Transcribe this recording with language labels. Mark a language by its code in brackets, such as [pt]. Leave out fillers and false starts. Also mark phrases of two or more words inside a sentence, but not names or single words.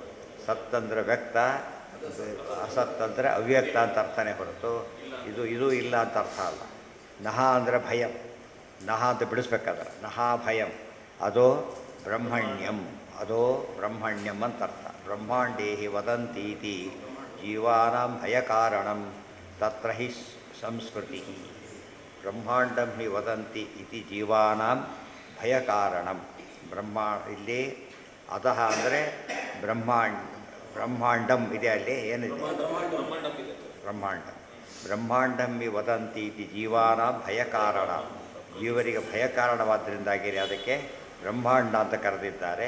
[kn] ಸತ್ತಂದ್ರೆ ವ್ಯಕ್ತ, ಅಸತ್ತಂದರೆ ಅವ್ಯಕ್ತ ಅಂತ ಅರ್ಥನೇ ಹೊರತು ಇದು ಇಲ್ಲ ಅಂತ ಅರ್ಥ ಅಲ್ಲ. ನಹ ಅಂದರೆ ಭಯಂ, ನಹ ಅಂತ ಬಿಡಿಸ್ಬೇಕಾದ್ರೆ [sa] ನಹ ಭಯಂ, ಅದೋ ಬ್ರಹ್ಮಣ್ಯಂ, ಅದೋ ಬ್ರಹ್ಮಣ್ಯಂ [kn] ಅಂತ ಅರ್ಥ. [sa] ಬ್ರಹ್ಮಾಂಡೇ ಹಿ ವದಂತೀತಿ ಜೀವಾನಾಂ ಭಯಕಾರಣಂ ತತ್ರ ಹಿ ಸಂಸ್ಕೃತಿ. ಬ್ರಹ್ಮಾಂಡಂ ಹಿ ವದಂತಿ ಇತಿ ಜೀವಾನಾಂ ಭಯಕಾರಣಂ. [kn] ಇಲ್ಲಿ ಅದಹ ಅಂದರೆ ಬ್ರಹ್ಮಾಂಡಂ ಇದೆ, ಅಲ್ಲಿ ಏನಿದೆ? [sa] ಬ್ರಹ್ಮಾಂಡಂ ಹಿ ವದಂತಿ ಇತಿ ಜೀವಾನಾಂ ಭಯಕಾರಣ. [kn] ಜೀವರಿಗೆ ಭಯಕಾರಣವಾದ್ದರಿಂದಾಗಿರಿ ಅದಕ್ಕೆ ಬ್ರಹ್ಮಾಂಡ ಅಂತ ಕರೆದಿದ್ದಾರೆ.